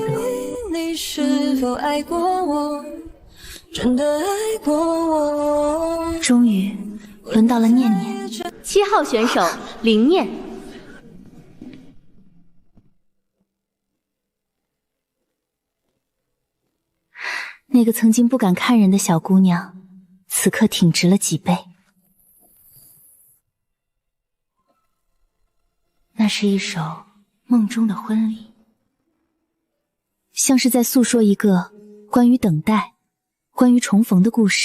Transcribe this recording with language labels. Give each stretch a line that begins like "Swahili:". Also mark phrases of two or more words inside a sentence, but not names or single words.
Chinese: 你是否愛過我？真的愛過我？終於輪到了念念。 7號選手林念。那個曾經不敢看人的小姑娘，此刻挺直了幾倍。那是一首夢中的婚禮，像是在訴說一個關於等待、關於重逢的故事。